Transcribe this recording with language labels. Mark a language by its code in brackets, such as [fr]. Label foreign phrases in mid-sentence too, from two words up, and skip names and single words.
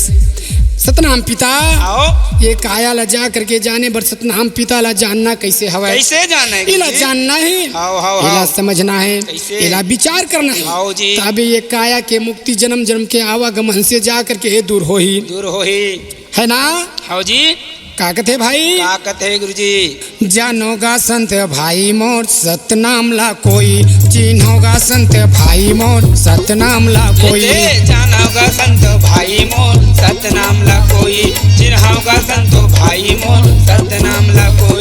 [hne] सतनाम पिता ये काया ला जा करके जाने बर सतनाम पिता ला जानना कैसे हवा कैसे जाना है इला जानना है इला समझना है इला विचार करना है तभी ये काया के मुक्ति जन्म जन्म के आवागमन से जा करके दूर हो ही है ना। हाँ जी का कथे भाई का कथे गुरुजी जानोगा संत भाई मोर सतनाम ला कोई चिन्होगा संत भाई मोर सतनाम ला कोई जानोगा संत भाई मोर सतनाम ला कोई चिन्होगा संत भाई मोर सतनाम ला कोई